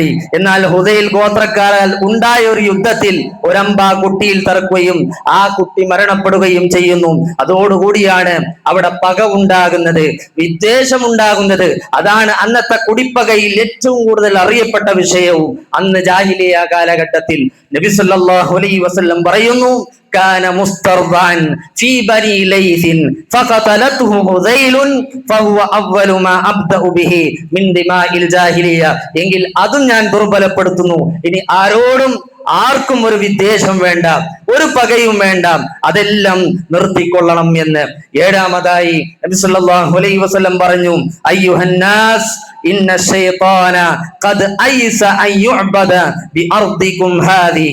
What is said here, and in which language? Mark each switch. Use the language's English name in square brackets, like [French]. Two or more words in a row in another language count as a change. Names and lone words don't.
[Malayalam] എന്നാൽ ഹുദൈൽ ഗോത്രക്കാരാൽ ഉണ്ടായ ഒരു യുദ്ധത്തിൽ ഒരമ്പ കുട്ടിയിൽ തറക്കുകയും ആ കുട്ടി മരണപ്പെടുകയും ചെയ്യുന്നു. അതോടുകൂടിയാണ് അവിടെ പക ഉണ്ടാകുന്നത്, വിദ്വേഷം ഉണ്ടാകുന്നത്. അതാണ് അന്നത്തെ കുടിപ്പകയിൽ ഏറ്റവും കൂടുതൽ അറിയപ്പെട്ട വിഷയവും. അന്ന് ജാഹിലിയ കാലഘട്ടത്തിൽ നബി [Arabic] صلى الله عليه وسلم [Malayalam] പറയുന്നു, [Arabic] كان مسترضعا في بني ليث فقتلته هذيل فهو أول ما أبدأ به من دماء الجاهلية. [Malayalam] എങ്കിൽ അതും ഞാൻ ദുർബലപ്പെടുത്തുന്നു. ഇനി ആരോടും ആർക്കും ഒരു വിദ്വേഷം വേണ്ട, ഒരു പകയും വേണ്ട, അതെല്ലാം നിർത്തിക്കൊള്ളണം എന്ന്. [Arabic] ഏഴാമതായി നബി صلى الله عليه وسلم പറഞ്ഞു, أيها الناس إن الشيطان قد أيس أن يعبد بأرضكم هذه.